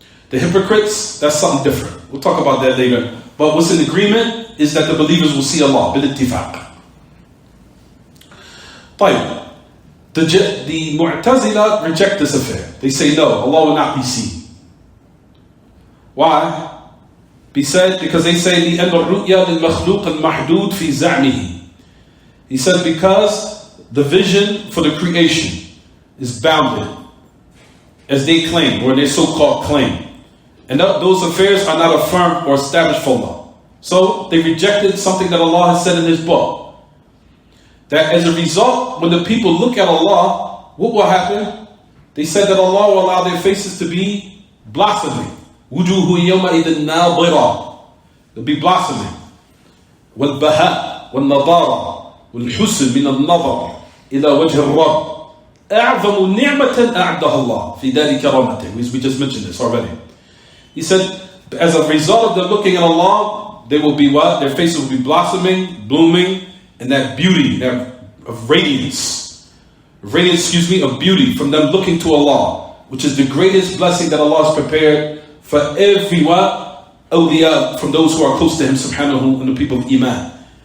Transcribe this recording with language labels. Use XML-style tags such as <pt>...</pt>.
<en>The hypocrites, that's something different. We'll talk about that later. But what's in agreement is that the believers will see Allah, bil-ittifaq. طيب. The Mu'tazila reject this affair. They say no, Allah will not be seen. Why? Because they say</en> <ar>لأن الرؤيا للمخلوق المحدود في زعمه.</ar> <en>He said because the vision for the creation is bounded, as they claim, or their so-called claim. And those affairs are not affirmed or established for Allah. So they rejected something that Allah has said in His book. That as a result, when the people look at Allah, what will happen? They said that Allah will allow their faces to be blossoming.</en> <ar>وُجُوهُ يَوْمَئِذٍ نَاضِرَةٌ.</ar> <en>They'll be blossoming.</en> <ar>وَالْبَهَاء وَالنَّضَارَةُ والحسن من النظر إلى وجه الرب أعظم نعمة أعدها الله في دار كرامته.</ar> <en>We just mentioned this already. He said, as a result of them looking at Allah, they will be what? Their faces will be blossoming, blooming, and that beauty, that of radiance, of beauty from them looking to Allah, which is the greatest blessing that Allah has prepared for everyone, awliya, from those who are close to Him, subhanahu, and the people of Iman.</en>